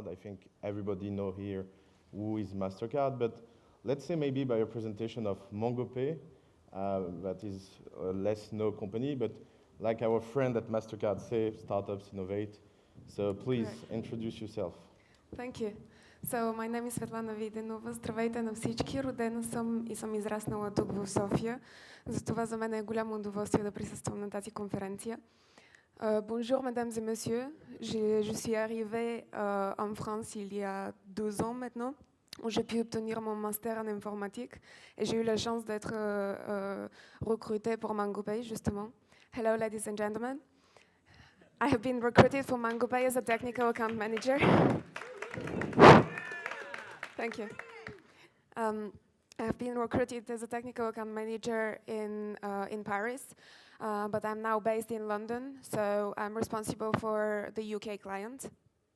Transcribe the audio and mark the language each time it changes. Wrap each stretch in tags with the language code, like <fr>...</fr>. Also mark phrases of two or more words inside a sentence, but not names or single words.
<en>I think everybody know here who is MasterCard, but let's say maybe by a presentation of Mangopay, that is a less known company, but like our friend at MasterCard say, startups innovate. So please introduce yourself. Thank you. So my name is Svetlana Videnova.</en> <bg>Здравейте на всички. Родена съм и съм израснала тук в София. Затова за мен е голямо удоволствие да присъствам на тази конференция.</bg> <fr>Bonjour, mesdames et messieurs. Je suis arrivée en France il y a 2 ans maintenant, où j'ai pu obtenir mon master en informatique et j'ai eu la chance d'être recrutée pour Mangopay, justement.</fr> <en>Hello, ladies and gentlemen. I have been recruited for Mangopay as a technical account manager. Thank you. I have been recruited as a technical account manager in Paris. But I'm now based in London, so I'm responsible for the UK client.</en>